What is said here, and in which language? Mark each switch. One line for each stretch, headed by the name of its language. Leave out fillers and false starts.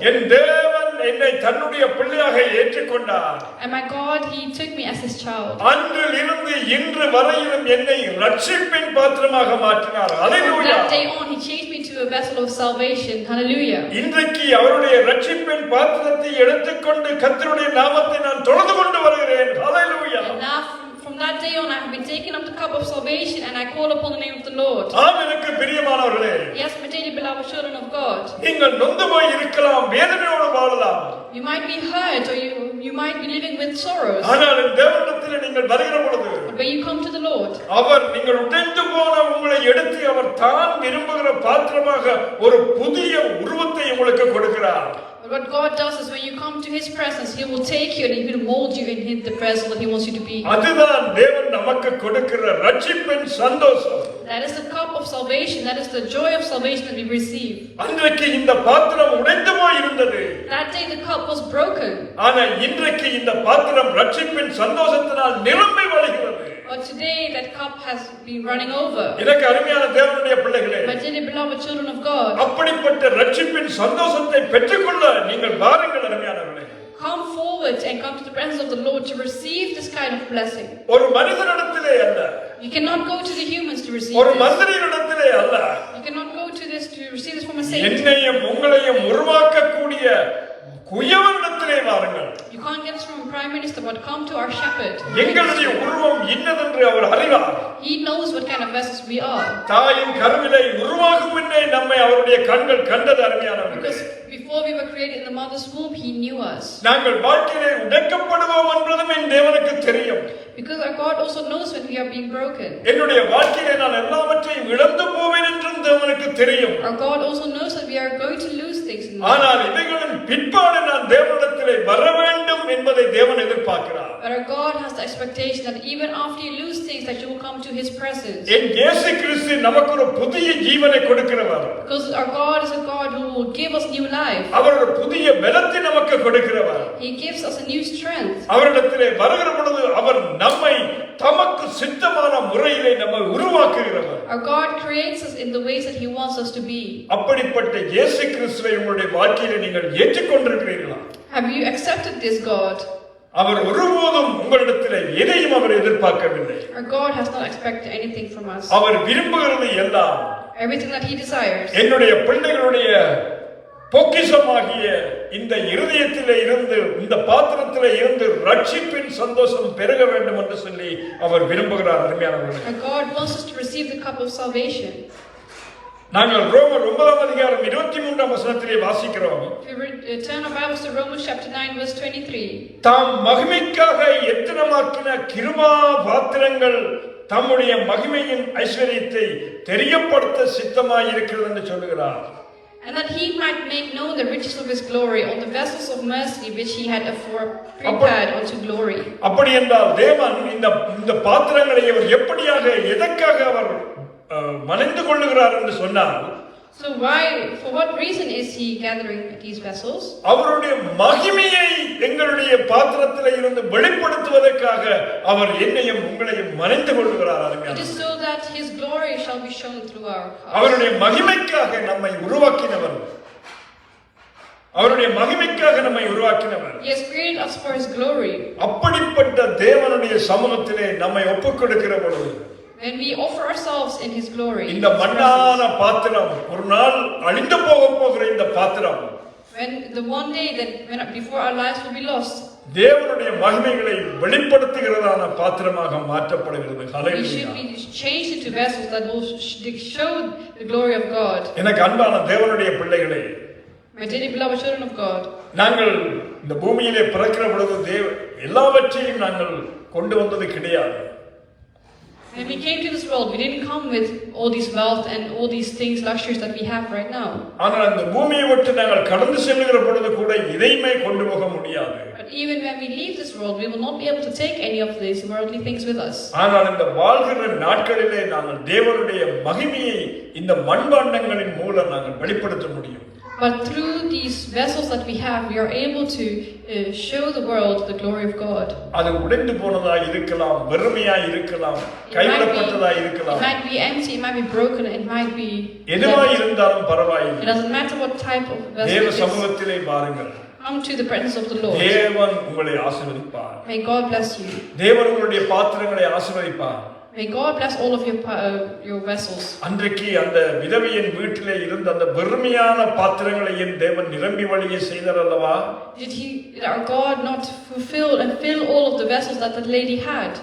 Tamil: என் தேவன் என்னை தன்னுடைய பிள்ளையாக ஏற்றுக்கொண்டார்.
English: And my God, He took me as His child.
Tamil: அன்றில் இருந்து இன்று வரையிலும் என்னை ரட்சிப்பின் பாத்திரமாக மாற்றினார்.
English: From
Tamil: hallelujah.
English: that day on, He changed me to a vessel of salvation. Hallelujah.
Tamil: இன்றைக்கு அவருடைய ரட்சிப்பின் பாத்திரத்தை எடுத்துக்கொண்டு கர்த்தருடைய நாமத்தை நான் தொழுது கொண்டு வருகிறேன். ஹல்லேலூயா.
English: And now from that day on, I have been taking up the cup of salvation and I call upon the name of the Lord.
Tamil: ஆம், எனக்கு பிரியமானவர்களே,
English: Yes, my dearly beloved children of God.
Tamil: நீங்கள் நொந்து போய் இருக்கலாம், வேதனையோடு வாழலாம்.
English: You might be hurt or you might be living with sorrows.
Tamil: ஆனால் தேவனிடத்தில் நீங்கள் வருகிற பொழுது,
English: But when you come to the Lord,
Tamil: அவர் நீங்கள் உடைந்து போன உங்களை எடுத்து அவர் தான் விரும்புகிற பாத்திரமாக மூலமாக ஒரு புதிய உருவத்தை உங்களுக்கு கொடுக்கிறார்.
English: But what God does is when you come to His presence, He will take you and He will mold you in the vessel that He wants you to be.
Tamil: அதுதான் தேவன் நமக்கு கொடுக்கிற ரட்சிப்பின் சந்தோஷம்.
English: That is the cup of salvation. That is the joy of salvation that we receive.
Tamil: அன்றைக்கு இந்த பாத்திரம் உடைந்து போய் இருந்தது.
English: That day the cup was broken.
Tamil: ஆனா இன்றைக்கு இந்த பாத்திரம் ரட்சிப்பின் சந்தோஷத்தினால் நிரம்பி வழிகிறது.
English: But today that cup has been running over.
Tamil: எனக்கு அருமையான தேவனுடைய பிள்ளைகளே,
English: My dearly beloved children of God,
Tamil: அப்படிப்பட்ட ரட்சிப்பின் சந்தோஷத்தை பெற்றுக்கொள்ள நீங்கள் வாருங்கள் அருமையானவர்களே.
English: come forward and come to the presence of the Lord to receive this kind of blessing.
Tamil: ஒரு மனிதனிடத்திலே அல்ல,
English: You cannot go to the humans to receive
Tamil: ஒரு
English: this.
Tamil: மந்திரியிடத்திலே அல்ல,
English: You cannot go to receive this from a saint.
Tamil: என்னையும் உங்களையும் உருவாக்கக்கூடிய குயவனிடத்திலே வாருங்கள்.
English: You can't get this from a prime minister, but come to our shepherd.
Tamil: எங்களுடைய உருவம் இன்னதென்று அவர் அறிவார்.
English: He knows what kind of vessels we are.
Tamil: தாயின் கருவிலே உருவாகும் முன்னே நம்மை அவருடைய கண்கள் கண்டது அருமையானவர்களே.
English: Because before we were created in the mother's womb, He knew us.
Tamil: நாங்கள் வாழ்க்கையிலே உடைக்கப்படுவோம் என்பதும் என் தேவனுக்கு தெரியும்.
English: Because our God also knows when we are being broken.
Tamil: என்னுடைய வாழ்க்கையிலே நான் எல்லாவற்றையும் இழந்து போவேன் என்றும் தேவனுக்கு தெரியும்.
English: Our God also knows that we are going to lose things in life.
Tamil: ஆனால் இவைகளின் பிற்பாடு நான் தேவனிடத்திலே வர வேண்டும் என்பதை தேவன் எதிர்பார்க்கிறார்.
English: But our God has the expectation that even after you lose things, that you will come to His presence.
Tamil: என் இயேசு கிறிஸ்து நமக்கு ஒரு புதிய ஜீவனை கொடுக்கிறவர்.
English: Because our God is a God who will give us new life.
Tamil: அவர் ஒரு புதிய பலத்தை நமக்கு கொடுக்கிறவர்.
English: He gives us a new strength.
Tamil: அவரிடத்திலே வருகிற பொழுது அவர் நம்மை தமக்கு சித்தமான முறையிலே நம்மை உருவாக்குகிறவர்.
English: Our God creates us in the ways that He wants us to be.
Tamil: அப்படிப்பட்ட இயேசு கிறிஸ்துவை உங்களுடைய வாழ்க்கையிலே நீங்கள் ஏற்றுக்கொண்டிருக்கிறீர்களா?
English: Have you accepted this God?
Tamil: அவர் ஒருபோதும் உங்களிடத்திலே எதையும் அவர் எதிர்பார்க்கவில்லை.
English: Our God has not expected anything from us.
Tamil: அவர் விரும்புகிறது எல்லாம்
English: Everything that He desires.
Tamil: என்னுடைய பிள்ளைகளுடைய பொக்கிஷமாகிய இந்த இருதயத்திலே இருந்து, இந்த பாத்திரத்திலே இருந்து ரட்சிப்பின் சந்தோஷம் பெருக வேண்டும் என்று சொல்லி அவர் விரும்புகிறார். அருமையானவர்களே,
English: Our God wants us to receive the cup of salvation.
Tamil: நாங்கள் ரோமர் 9ஆம் அதிகாரம் 23ஆம் வசனத்திலே வாசிக்கிறோம்.
English: If we turn our Bibles to Romans chapter 9 verse 23.
Tamil: தாம் மகிமைக்காக எத்தனமாக்கின கிருபா பாத்திரங்கள் தம்முடைய மகிமையின் ஐஸ்வரியத்தை தெரியப்படுத்த சித்தமாயிருக்கிறது என்று சொல்லுகிறார்.
English: And that He might make known the riches of His glory on the vessels of mercy which He had afore prepared unto glory.
Tamil: அப்படி என்றால் தேவன் இந்த பாத்திரங்களை அவர் எப்படியாக எதற்காக அவர் மனைந்து கொள்ளுகிறார் என்று சொன்னால்,
English: So for what reason is He gathering these vessels?
Tamil: அவருடைய மகிமையை எங்களுடைய பாத்திரத்திலே இருந்து வெளிப்படுத்துவதற்காக அவர் என்னையும் உங்களையும் மனைந்து கொள்ளுகிறார்.
English: It is so that His glory shall be shown through our hearts.
Tamil: அவருடைய மகிமைக்காக நம்மை உருவாக்கினவர். அவருடைய மகிமைக்காக நம்மை உருவாக்கினவர்.
English: He has created us for His glory.
Tamil: அப்படிப்பட்ட தேவனுடைய சமூகத்திலே நம்மை ஒப்புக் கொடுக்கிற பொழுது,
English: When we offer ourselves in His glory,
Tamil: இந்த மண்ணான பாத்திரம், ஒரு நாள் அழிந்து போகிற இந்த பாத்திரம்,
English: when the one day that before our lives will be lost,
Tamil: தேவனுடைய மகிமைகளை வெளிப்படுத்துகிறதான பாத்திரமாக மாற்றப்படுகிறது.
English: we
Tamil: hallelujah.
English: should be changed into vessels that will show the glory of God.
Tamil: எனக்கு அன்பான தேவனுடைய பிள்ளைகளே,
English: My dearly beloved children of God,
Tamil: நாங்கள் இந்த பூமியிலே பிறக்கிற பொழுது எல்லாவற்றையும் நாங்கள் கொண்டு வந்தது கிடையாது.
English: when we came to this world, we didn't come with all this wealth and all these things, luxuries that we have right now.
Tamil: ஆனால் இந்த பூமியை விட்டு நாங்கள் கடந்து செல்லுகிற பொழுது கூட இதையுமே கொண்டு போக முடியாது.
English: But even when we leave this world, we will not be able to take any of these worldly things with us.
Tamil: ஆனால் இந்த வாழ்கிற நாட்களிலே நாங்கள் தேவனுடைய மகிமையை இந்த மண்பாண்டங்களின் மூலம் நாங்கள் வெளிப்படுத்த முடியும்.
English: But through these vessels that we have, we are able to show the world the glory of God.
Tamil: அது உடைந்து போனதா இருக்கலாம், வெறுமையா இருக்கலாம், கைவிடப்பட்டதா இருக்கலாம்.
English: It might be empty, it might be broken, it might be
Tamil: எதுவா இருந்தாலும் பரவாயில்லை.
English: It doesn't matter what type of vessel
Tamil: தேவ
English: it is.
Tamil: சமூகத்திலே பாருங்கள்.
English: Come to the presence of the Lord.
Tamil: தேவன் உங்களை ஆசீர்வதிப்பார்.
English: May God bless you.
Tamil: தேவன் உங்களுடைய பாத்திரங்களை ஆசீர்வதிப்பார்.
English: May God bless all of your vessels.
Tamil: அன்றைக்கு அந்த விதவையின் வீட்டிலே இருந்த அந்த வெறுமையான பாத்திரங்களையும் தேவன் நிரம்பி வழிய செய்தார் அல்லவா?
English: Did our God not fill all of the vessels that lady had?